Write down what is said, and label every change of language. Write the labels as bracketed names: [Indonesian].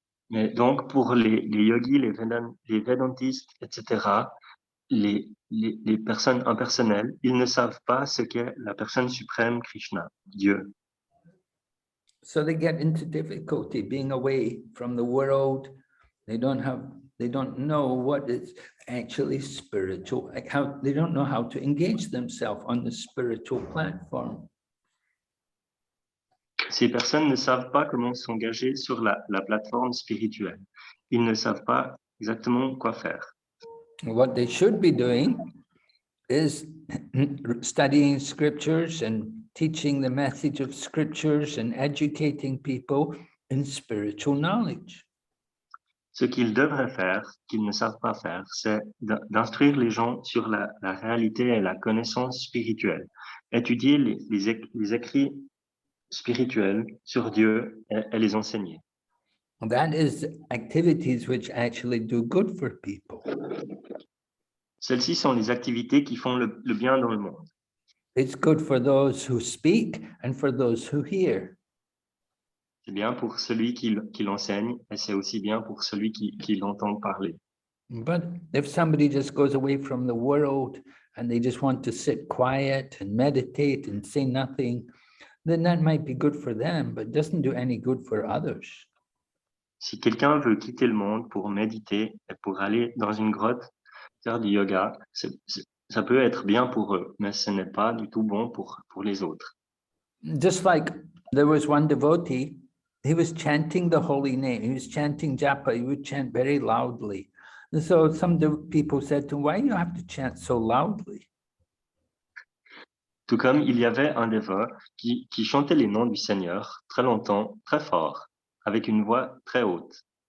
[French] Mais donc, pour les yogis, les védantistes, etc., les personnes impersonnelles, ils ne savent pas ce qu'est la personne suprême Krishna, Dieu. [English] So they get into difficulty being away from the world. They don't know what is actually spiritual, like they don't know how to engage themselves on the spiritual platform. [French] Ces personnes ne savent pas comment s'engager sur la plateforme spirituelle. Ils ne savent pas exactement quoi faire. [English] What they should be doing is studying scriptures and teaching the message of scriptures and educating people in spiritual knowledge. [French] Ce qu'ils devraient faire, qu'ils ne savent pas faire, c'est d'instruire les gens sur la réalité et la connaissance spirituelle, étudier les écrits spirituels sur Dieu et les enseigner. [English] That is activities which actually do good for people. [French] Celles-ci sont les activités qui font le bien dans le monde. [English] It's good for those who speak and for those who hear. [French] C'est bien pour celui qui l'enseigne et c'est aussi bien pour celui qui l'entend parler. [English] But if somebody just goes away from the world and they just want to sit quiet and meditate and say nothing, then that might be good for them, but doesn't do any good for others. [French] Si quelqu'un veut quitter le monde pour méditer et pour aller dans une grotte faire du yoga, ça peut être bien pour eux, mais ce n'est pas du tout bon pour les autres. [English] Just like there was one devotee, he was chanting the holy name. He was chanting japa. He would chant very loudly. And so some people said to him, why do you have to chant so loudly? [French] Tout comme il y avait un dévot qui chantait les noms du Seigneur très longtemps, très fort, avec une voix très haute.